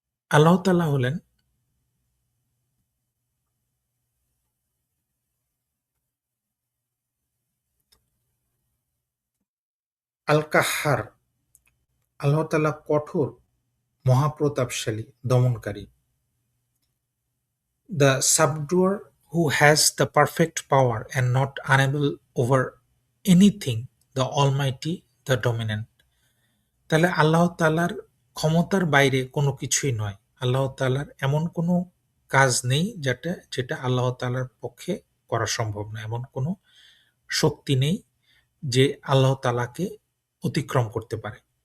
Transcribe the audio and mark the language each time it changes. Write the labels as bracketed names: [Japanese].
[Bangla] আল্লাহ তাআলা হলেন আল কাহ্হার। আল্লাহ তাআলা কঠোর, মহাপ্রতাপশালী, দমনকারী। [English] The subduer who has the perfect power and not unable over anything, the almighty, the dominant. [Bangla] তাহলে আল্লাহ তাআলার ক্ষমতার বাইরে কোনো কিছুই নয়। আল্লাহ তাআলার এমন কোনো কাজ নেই যেটা আল্লাহ তাআলার পক্ষে করা সম্ভব না। এমন কোনো শক্তি নেই যে আল্লাহ তাআলাকে অতিক্রম করতে পারে।